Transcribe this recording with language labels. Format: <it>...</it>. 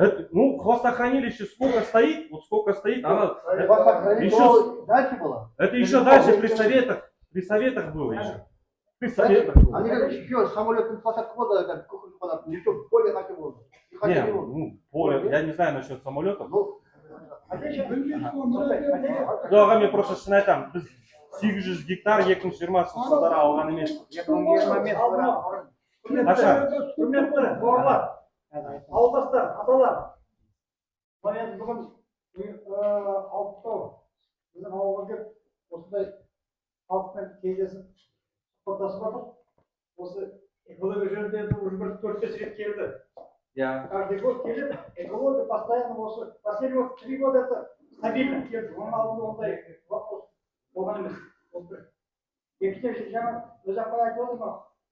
<ru>Ну, хвостохранилище сколько стоит, вот сколько стоит, она еще, Дальше было. это еще дальше при советах было еще. При советах было. Они говорят, еще самолетным посадку года, еще поле как было. Не, ну, поле, я не знаю насчет самолетов.</ru> <kk>Доға мен просто шын айтамын, біз 800 гектар 2020 жылдары алған емес. 2020 құрметті бауырлар, ауылдастар, аталар. Мен бүгін Алпыстау біздің ауылға келіп, осындай халықпен кездесіп сұхбаттасып жатыр. Осы экология жөнінде уже бір 4-5 рет келді.</kk> <ru>Каждый год</ru> <kk>келіп, экология</kk> <ru>постоянно</ru> <kk>осы</kk> <ru>последние 3 года это стабильно</ru> <kk>келді. Оның алдында ондай вопрос болған емес. Екінші жаңа өз апай айтып отыр ма?</kk>